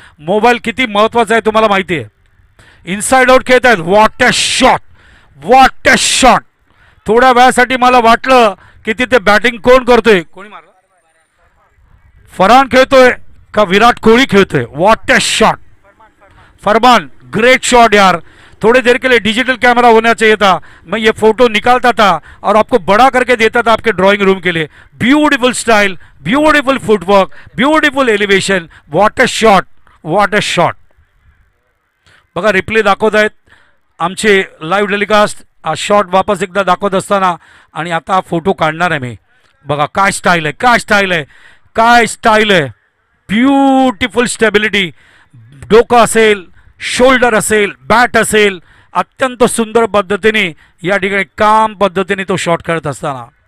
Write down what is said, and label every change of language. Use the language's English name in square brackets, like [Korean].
[Marathi] Mobile किती महत्त्वाचा आहे तुम्हाला माहिती आहे. इनसाइड आउट खेळत आहेत. [English] What a shot, what a shot. [Marathi] थोड्या वेळासाठी मला वाटलं की तिथे बॅटिंग कोण करतोय, कोणी मारलं, फरहान खेळतोय का विराट कोहली खेळतोय. [English] What a shot. Farman, great shot यार. [Hindi] थोड़ी देर के लिए डिजिटल कैमरा होना चाहिए था, मैं ये फोटो निकालता था और आपको बड़ा करके देता था आपके ड्राइंग रूम के लिए. [English] Beautiful style, beautiful footwork, beautiful elevation. What a shot, what a shot. [Marathi] बघा रिप्ले दाखवत आहेत आमचे लाईव्ह टेलिकास्ट. हा शॉट वापस एकदा दाखवत असताना, आणि आता हा फोटो काढणार आहे मी. बघा काय स्टाईल आहे, काय स्टाईल आहे, काय स्टाईल आहे. [English] Beautiful stability. [Marathi] डोकं असेल, शोल्डर असेल, बॅट असेल, अत्यंत सुंदर पद्धतीने या ठिकाणी काम पद्धतीने तो शॉट खेळत असताना.